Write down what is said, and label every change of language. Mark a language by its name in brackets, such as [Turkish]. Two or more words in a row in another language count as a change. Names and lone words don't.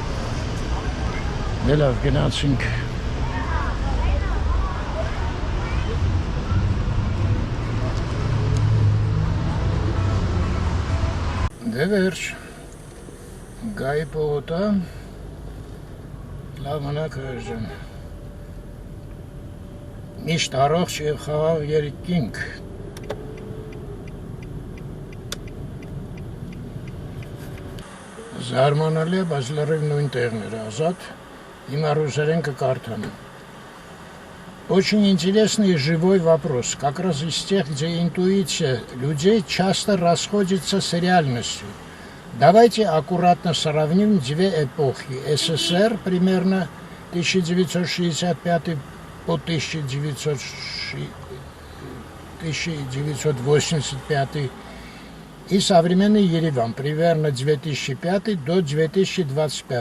[Armenian] Լավ գնացինք Դե վերջ Գայի պողոտա լավ մնաք հրժան Միշտ առողջ և խաղաղ երիկինք Զարմանալի է, բայց լրիվ նույն տեղներ ազատ Հիմա ռուսերեն կկարդամ [Russian] Очень интересный и живой вопрос Как раз из тех, где интуиция людей часто расходится с реальностью Давайте аккуратно сравним две эпохи. СССР примерно 1965 по 1985 и современный Ереван примерно 2005 до 2025.